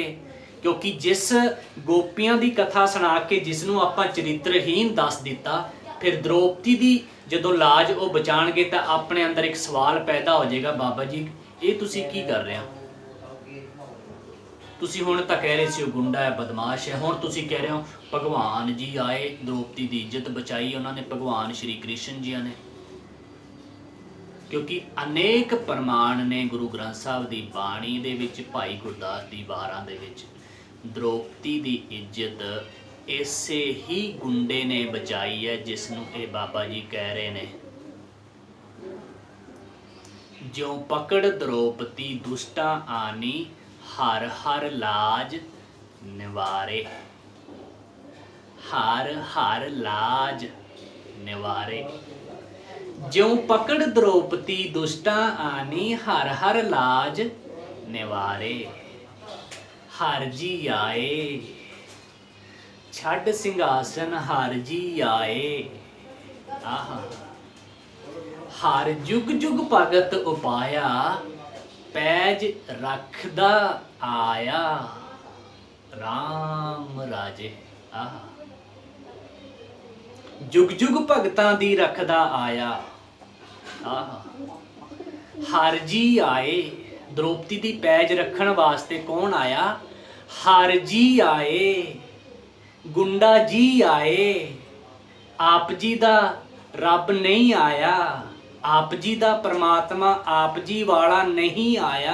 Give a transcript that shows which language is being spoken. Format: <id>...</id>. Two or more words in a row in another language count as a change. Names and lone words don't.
<hi>क्योंकि जिस गोपियां की कथा सुना के</hi> <pa>ਜਿਸਨੂੰ ਆਪਾਂ ਚਰਿਤ੍ਰਹੀਣ ਦੱਸ ਦਿੱਤਾ,</pa> <hi>फिर द्रौपदी की जदों लाज वो बचाणगे तो अपने अंदर एक सवाल पैदा हो जाएगा, बाबा जी ये</hi> <pa>ਤੁਸੀਂ ਕੀ ਕਰ ਰਹੇ ਹੋ? ਤੁਸੀਂ ਹੁਣ ਤਾਂ ਕਹਿ ਰਹੇ ਸੀ ਗੁੰਡਾ ਹੈ, ਬਦਮਾਸ਼ ਹੈ, ਹੁਣ ਤੁਸੀਂ ਕਹਿ ਰਹੇ ਹੋ ਭਗਵਾਨ ਜੀ ਆਏ,</pa> <hi>द्रौपदी की इज्जत बचाई उन्होंने, भगवान श्री कृष्ण जी ने। क्योंकि अनेक प्रमाण ने</hi> <pa>ਗੁਰੂ ਗ੍ਰੰਥ ਸਾਹਬ ਕੀ ਬਾਣੀ ਦੇ ਵਿਚ, ਭਾਈ ਗੁਰਦਾਸ ਦੀ ਵਾਰਾਂ ਦੇ ਵਿਚ,</pa> <hi>द्रौपदी की इज्जत इसे ही गुंडे ने बचाई है, जिसनों ये बाबा जी कह रहे ने,</hi> <pa>ਜੋ ਪਕੜ ਦ੍ਰੋਪਦੀ ਦੁਸ਼ਟਾ ਆਨੀ, ਹਰ ਹਰ ਲਾਜ ਨਿਵਾਰੇ, ਹਰ ਹਰ ਲਾਜ ਨਿਵਾਰੇ। ਜਿਉਂ ਪਕੜ ਦ੍ਰੋਪਦੀ ਦੁਸ਼ਟਾ ਆਨੀ, ਹਰ ਹਰ ਲਾਜ ਨਿਵਾਰੇ। ਹਰ ਜੀ ਆਏ, ਛੱਡ ਸਿੰਘਾਸਨ ਹਰ ਜੀ ਆਏ। ਆਹਾ, ਹਰ ਜੁਗ ਜੁਗ ਭਗਤ ਉਪਾਇਆ, ਪੈਜ ਰਖਦਾ ਆਇਆ, ਰਾਮ ਰਾਜੇ। ਆਹਾ, ਜੁਗ ਜੁਗ ਭਗਤਾਂ ਦੀ ਰਖਦਾ ਆਇਆ। ਆਹਾ, ਹਰ ਜੀ ਆਏ, ਦ੍ਰੋਪਦੀ ਦੀ ਪੈਜ ਰੱਖਣ ਵਾਸਤੇ ਕੌਣ ਆਇਆ? ਹਰ ਜੀ ਆਏ, ਗੁੰਡਾ ਜੀ ਆਏ। ਆਪ ਜੀ ਦਾ ਰੱਬ ਨਹੀਂ ਆਇਆ, ਆਪ ਜੀ ਦਾ ਪਰਮਾਤਮਾ ਆਪ ਜੀ ਵਾਲਾ ਨਹੀਂ ਆਇਆ।</pa>